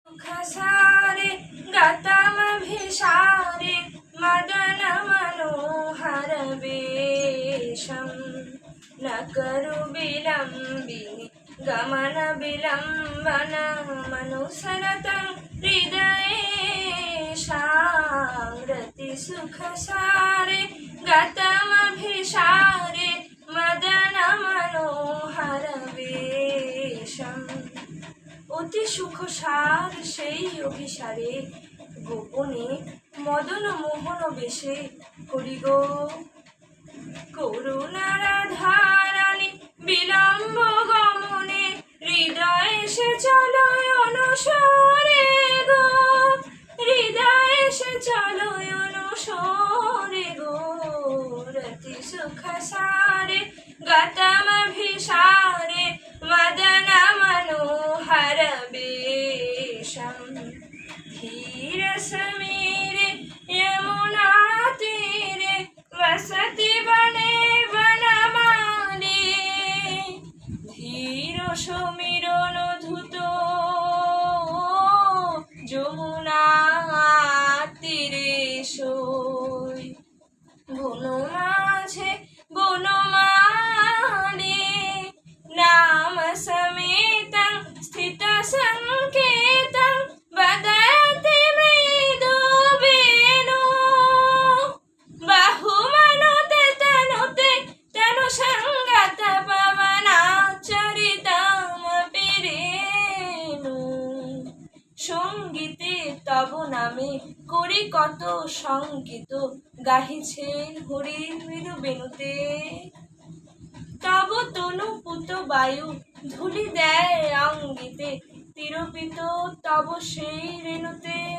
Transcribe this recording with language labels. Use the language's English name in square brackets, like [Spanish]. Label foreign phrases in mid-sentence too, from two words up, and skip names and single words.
[Sanskrit] सुखसारे गतमभिसारे मदन मनोहर वेशम न करु विलम्बिनि गमन विलम्बन मनुसरतं हृदयेशां सुखसारे गतमभिसारे मदन मनोहर वेशम [Bangla] অতি সুখসার সেই অভিসারে গোপনে মদন মোহন বেশে করি গো করুণার ধারানি বিলম্ব গমনে হৃদয় সে চলো অনুসরে গো হৃদয় সে চলো অনুসরে গো [Sanskrit] রতি সুখসারে গতমভিসারে मदन मनोहर वेशम धीर समीरे यमुना तीरे वसति बने वनमाली धीर समीरण धुत [Bangla] যমুনা তীরে সই বন মাঝে [Sanskrit] বনমালী नाम समेतं स्थित संकेतं वदति मृदु वेणु बहुमनुते तनुते तनु संगत पवनाचरितमपि रेणु [Bangla] সঙ্গীতে তব নামে করি কত সংগীত গাহিছেন হরির মৃদু বেণুতে তব তনু পুত বায়ু ধুলি দেয় অঙ্গিতে তিরোপিত তব সেই রেণুতে